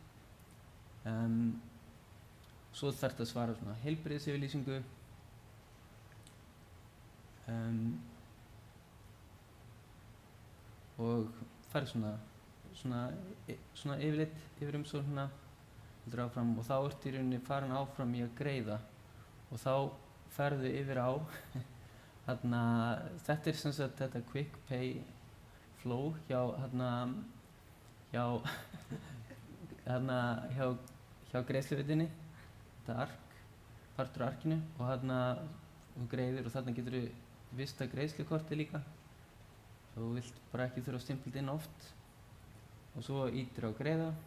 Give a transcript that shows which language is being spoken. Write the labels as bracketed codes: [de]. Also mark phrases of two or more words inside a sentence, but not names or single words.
[is] svo þarftu að svara svona heilbrigðisyfirlýsingu og fær svona yfirleitt yfir umsóknina áfram og þá ertu í rauninni farin áfram í að greiða og þá ferðu yfir á þetta er sem sagt þetta [en] quick pay flow [is] hjá greiðsluvitinni, þetta ark, partur af arkinu og þú greiðir og þarna getur þú vista greiðslukorti líka þú vilt bara ekki þurfa að stimpla inn oft og svo ítir á greiða,